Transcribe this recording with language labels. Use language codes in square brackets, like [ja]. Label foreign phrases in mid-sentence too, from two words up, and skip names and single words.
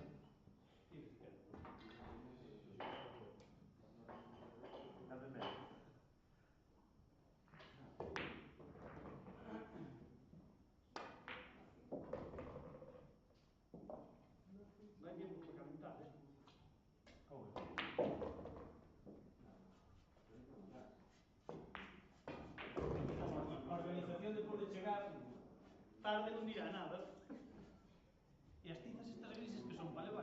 [es] Tienes que quedar. Dame medio. No hay tiempo para calentar, ¿eh? [gl] A organización despois de chegar tarde non dirá nada. E as tizas estas grises que son para levar.